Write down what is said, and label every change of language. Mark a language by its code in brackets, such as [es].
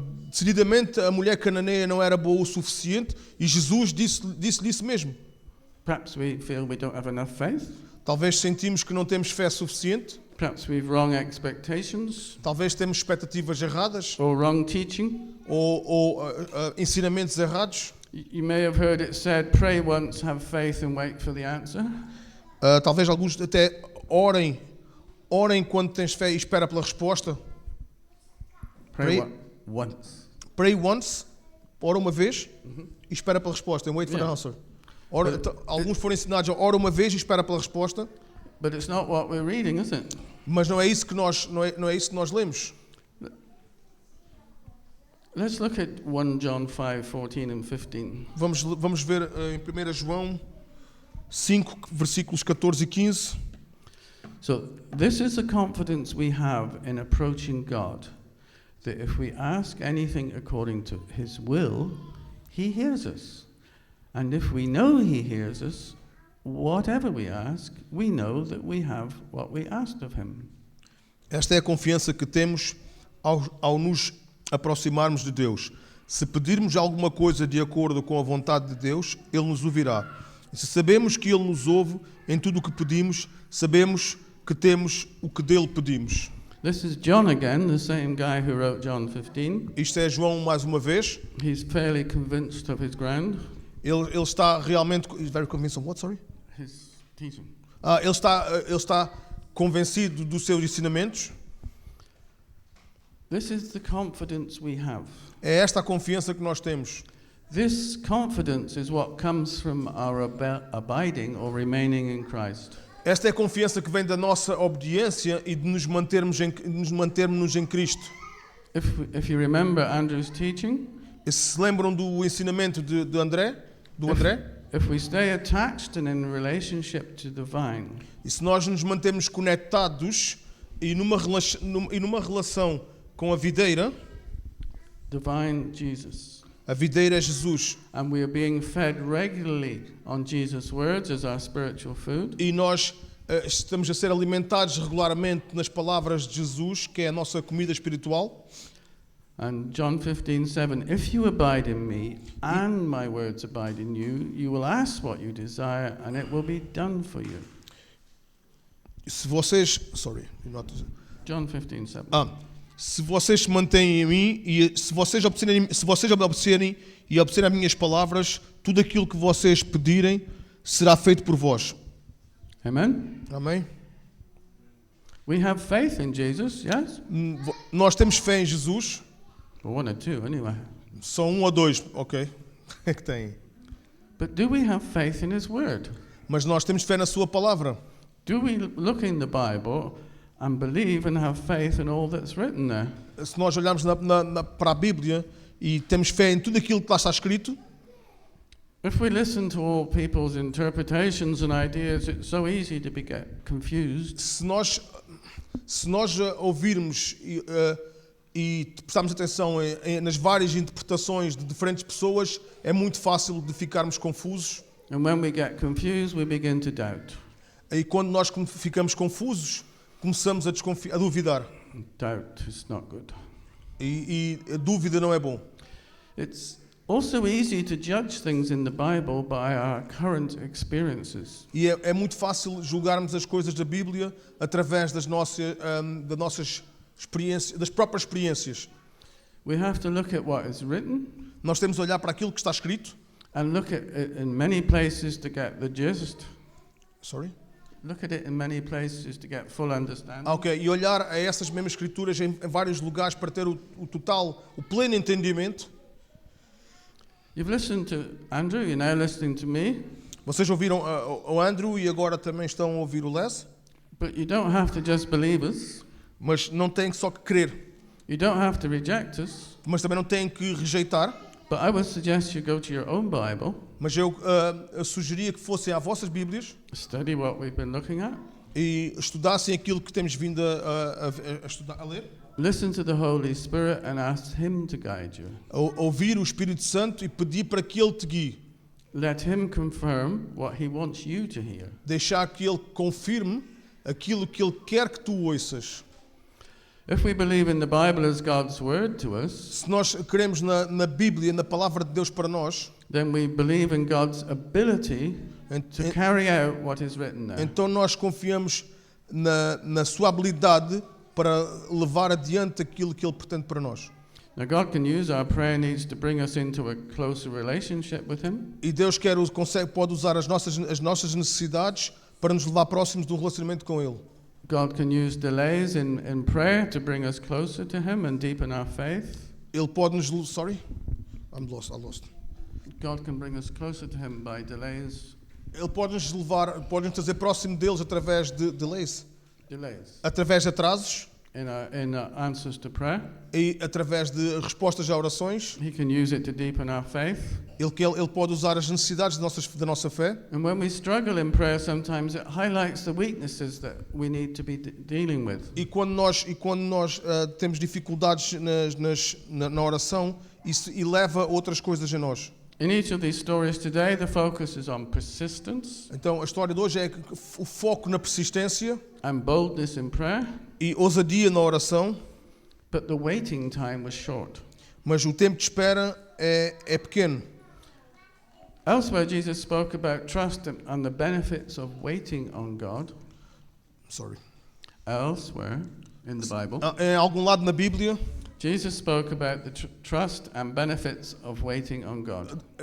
[pt] Decididamente, a mulher cananeia não era boa o suficiente e Jesus disse-lhe isso mesmo. [en] Perhaps we feel we don't have enough faith. [pt] Talvez sentimos que não temos fé suficiente. [en] Perhaps we've wrong expectations [pt] Talvez temos expectativas erradas [en] or wrong teaching. [pt] ou ensinamentos errados. [en] You may have heard it said, pray once, have faith, and wait for the answer. [pt] Talvez alguns até orem quando tens fé e espera pela resposta. [en] Pray- Once. Pray once, [pt] ora uma vez e espera pela resposta. [en] And wait for the Yeah. answer. But- [pt] Alguns foram ensinados a ora uma vez e espera pela resposta, [en] But it's not what we're reading, is it? [pt] mas não é isso que nós lemos. [en] Let's look at 1 John 5:14 and 15. [pt] Vamos ver em 1 João 5, versículos 14 e 15. [en] So, this is the confidence we have in approaching God, that if we ask anything according to His will, He hears us. And if we know He hears us, whatever we ask, we know that we have what we asked of Him. [pt] Esta é a confiança que temos ao nos aproximarmos de Deus. Se pedirmos alguma coisa de acordo com a vontade de Deus, Ele nos ouvirá. E se sabemos que Ele nos ouve em tudo o que pedimos, sabemos que temos o que dele pedimos. [en] This is John again, the same guy who wrote John 15. [pt] Isto é João mais uma vez. [en] He's fairly convinced of his ground, [pt] Ele está realmente... [en] He's very convinced of what, sorry? his teaching. [pt] Ele está convencido dos seus ensinamentos. [en] This is the confidence we have. [pt] É esta a confiança que nós temos. [en] This confidence is what comes from our abiding or remaining in Christ. [pt] Esta é a confiança que vem da nossa obediência e de nos mantermos em Cristo. [en] If you remember Andrew's teaching, [pt] E se lembram do ensinamento do André? [en] if we stay attached and in relationship to the vine, [pt] E se nós nos mantermos conectados e numa relação com a videira [en] Jesus, [pt] a videira é Jesus, [en] and we are being fed regularly on Jesus' words as our spiritual food, [pt] e nós estamos a ser alimentados regularmente nas palavras de Jesus, que é a nossa comida espiritual. [en] and John 15:7, if you abide in me and my words abide in you, you will ask what you desire and it will be done for you. [pt] Se vocês, [en] John 15:7. [pt] se vocês se mantêm em mim e se vocês obedecerem e obedecerem as minhas palavras, tudo aquilo que vocês pedirem será feito por vós. [en] Amen. [pt] Amém? [en] We have faith in Jesus, yes? [pt] Nós temos fé em Jesus. [en] Well, 1 or 2 anyway. [pt] Só 1 ou 2, ok? É que tem. [en] But do we have faith in His Word? [pt] Mas nós temos fé na sua palavra. [en] Do we look in the Bible and believe and have faith in all that's written there? [pt] Se nós olharmos para a Bíblia e temos fé em tudo aquilo que lá está escrito, [en] If we listen to all people's interpretations and ideas, it's so easy to get confused. [pt] Se nós ouvirmos e prestarmos atenção nas várias interpretações de diferentes pessoas, é muito fácil de ficarmos confusos. [en] And when we get confused, we begin to doubt. [pt] E quando nós ficamos confusos, começamos a duvidar. [en] Doubt is not good. [pt] E a dúvida não é bom. [en] It's also easy to judge things in the Bible by our current experiences. [pt] E é muito fácil julgarmos as coisas da Bíblia através das nossas experiências, das próprias experiências. [en] We have to look at what is written [pt] Nós temos de olhar para aquilo que está escrito. [en] and look at it in many places to get the gist. Sorry? Look at it in many places to get full understanding. [pt] Ok, e olhar a essas mesmas escrituras em vários lugares para ter o pleno entendimento. [en] You've listened to Andrew, you're now listening to me, [pt] Vocês ouviram o Andrew e agora também estão a ouvir o Les, [en] but you don't have to just believe us. [pt] mas não têm só que crer, [en] You don't have to reject us. [pt] mas também não têm que rejeitar. [en] But I would suggest you go to your own Bible, [pt] Mas eu sugeria que fossem às vossas Bíblias [en] study what we've been looking at, [pt] e estudassem aquilo que temos vindo a ler, [en] listen to the Holy Spirit and ask Him to guide you. [pt] ouvir o Espírito Santo e pedir para que Ele te guie. [en] Let Him confirm what He wants you to hear. [pt] Deixar que Ele confirme aquilo que Ele quer que tu ouças. [en] If we believe in the Bible as God's Word to us, [pt] Se nós queremos na Bíblia, na Palavra de Deus para nós, [en] then we believe in God's ability to carry out what is written there. [pt] então nós confiamos na sua habilidade para levar adiante aquilo que Ele pretende para nós. [en] Now God can use our prayer needs to bring us into a closer relationship with Him. [pt] E Deus pode usar as nossas necessidades para nos levar próximos do relacionamento com Ele. [en] God can use delays in prayer to bring us closer to Him and deepen our faith. [pt] Ele pode nos... [en] Sorry? I lost. God can bring us closer to Him by delays. [pt] Ele pode nos trazer próximo deles através de delays, [en] Delays [pt] através de atrasos [en] in our answers to prayer. [pt] e através de respostas a orações. [en] He can use it to deepen our faith. [pt] Ele pode usar as necessidades da nossa fé. [en] And when we struggle in prayer, sometimes it highlights the weaknesses that we need to be dealing with. [pt] E quando nós temos dificuldades na oração, isso eleva outras coisas em nós. [en] In each of these stories today, the focus is on persistence [pt] Então a história de hoje é o foco na persistência [en] and boldness in prayer, [pt] e ousadia na oração, [en] but the waiting time was short. [pt] mas o tempo de espera é pequeno. [en] Elsewhere, Jesus spoke about trust and the benefits of waiting on God. Sorry. Elsewhere in the Bible, [pt] Em algum lado na Bíblia, [en] Jesus spoke about the trust and benefits of waiting on God.